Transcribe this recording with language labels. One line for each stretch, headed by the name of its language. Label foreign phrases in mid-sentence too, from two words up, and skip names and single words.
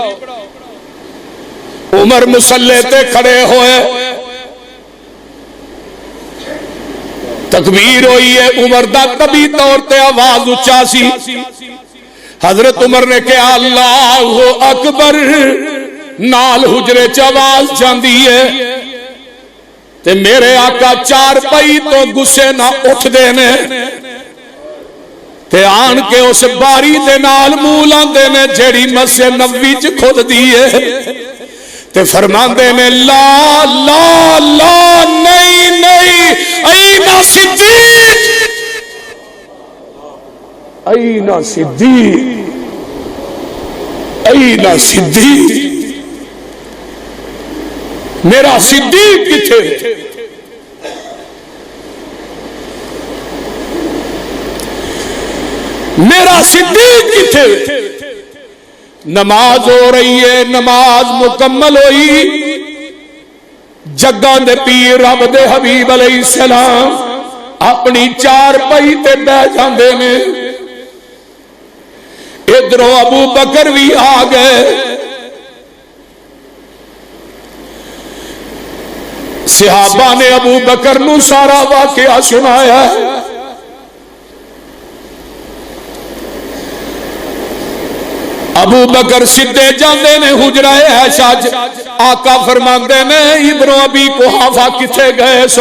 Punjabi: عمر مصلی تے کھڑے ہوئے، تکبیر ہوئی ہے، عمر دا طبی طور تے آواز اچھا سی۔ حضرت عمر نے کہا
Arabic: اللہ اکبر،
Punjabi: نال حجرے چ آواز جاندی ہے تے میرے آقا چار پئی تو غصے نہ اٹھ دے نے تے آن کے اس باری دے نال منہ لاندے نے جیڑی مسجد نبوی چ کھد دی ہے تے فرماندے نے لا لا لا نہیں نہیں
Arabic: این صدیق، این صدیق، این صدیق،
Punjabi: میرا صدیق کتھے؟ میرا صدیق کتھے؟ نماز ہو رہی ہے، نماز مکمل ہوئی، جگاں دے پیر رب دے حبیب
Arabic: علیہ السلام
Punjabi: اپنی چار پئی تے بیٹھ جاندے نے۔ ادھروں ابو بکر بھی آ گئے، صحابہ نے ابو بکر نو سارا واقعہ سنایا۔ ابو بکر سدھے جاندے نے حجرہ عائشہ، آقا فرماندے نے ابن ابی قحافہ کتھے گئے سو؟